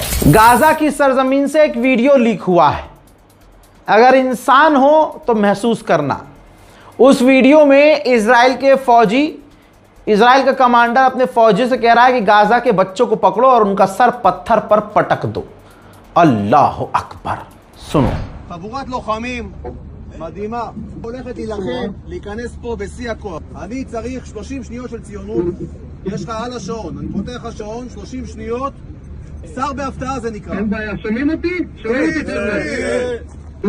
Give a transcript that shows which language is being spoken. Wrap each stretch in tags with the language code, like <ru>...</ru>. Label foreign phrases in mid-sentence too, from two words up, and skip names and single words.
<hi>गाजा की सरजमीन से एक वीडियो लीक हुआ है। अगर इंसान हो तो महसूस करना। उस वीडियो में इजराइल के फौजी, इजराइल का कमांडर अपने फौजी से कह रहा है कि गाजा के बच्चों को पकड़ो और उनका सर पत्थर पर पटक दो।</hi> <ar>الله أكبر.</ar> <hi>सुनो।</hi> <he>חבורת לוחמים מדהימה הולכת להילחם, להיכנס פה בשיא הכוח. אני צריך 30 שניות של ציונות. יש לך על השעון, אני פותח השעון, 30 שניות. שר בהפתעה זה נקרא. אין בעיה, שומעים אותי? שומעים אותי.</he>